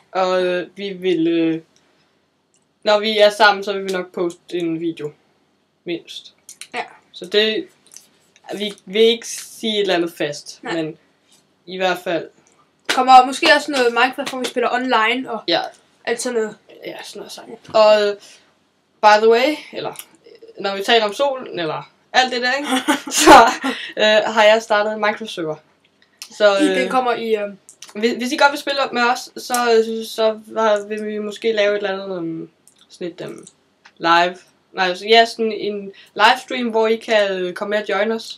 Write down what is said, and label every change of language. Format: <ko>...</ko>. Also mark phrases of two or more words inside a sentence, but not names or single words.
<da>Og vi vil, når vi er sammen, så vil vi nok poste en video. Mindst. Ja. Så det, vi vil ikke sige et eller andet fast. Nej. Men i hvert fald. Kommer måske også noget Minecraft, hvor vi spiller online og alt sådan noget. Ja, sådan noget sammen. Ja.</da> <en>Og by the way,</en> <da>eller når vi taler om solen, eller alt det der, ikke? Så har jeg startet en Minecraft-server. Så den kommer i... Hvis I godt vil spille op med os, så vil vi måske lave et eller andet sådan et live. Nej, ja, sådan en livestream, hvor I kan komme med og join os.</da>